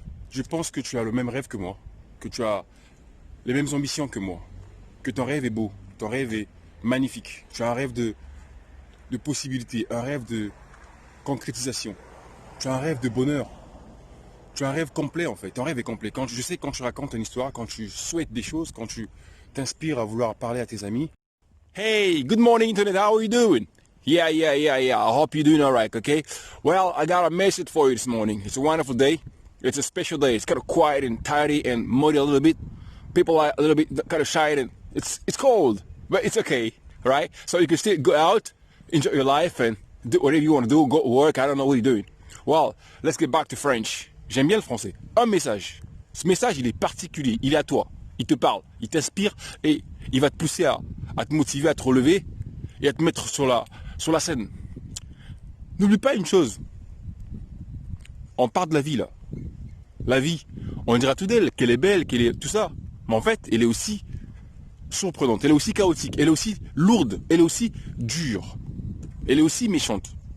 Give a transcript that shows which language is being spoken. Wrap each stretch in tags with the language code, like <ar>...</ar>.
<fr>Je pense que tu as le même rêve que moi, que tu as les mêmes ambitions que moi, que ton rêve est beau, ton rêve est magnifique. Tu as un rêve de possibilités, un rêve de concrétisation. Tu as un rêve de bonheur. Tu as un rêve complet en fait. Ton rêve est complet. Je sais quand tu racontes une histoire, quand tu souhaites des choses, quand tu t'inspires à vouloir parler à tes amis.</fr> <en>Hey, good morning internet, how are you doing? Yeah. I hope you're doing alright, okay? Well, I got a message for you this morning. It's a wonderful day. It's a special day. It's kind of quiet and tidy and muddy a little bit. People are a little bit kind of shy and it's cold, but it's okay, right? So you can still go out, enjoy your life and do whatever you want to do, go to work, I don't know what you're doing. Well, let's get back to French.</en> <fr>J'aime bien le français. Un message. Ce message, il est particulier, il est à toi. Il te parle, il t'inspire et il va te pousser à te motiver, à te relever et à te mettre sur la scène. N'oublie pas une chose. On parle de la vie là. La vie, on dira tout d'elle, qu'elle est belle, qu'elle est tout ça. Mais en fait, elle est aussi surprenante, elle est aussi chaotique, elle est aussi lourde, elle est aussi dure. Elle est aussi méchante.</fr>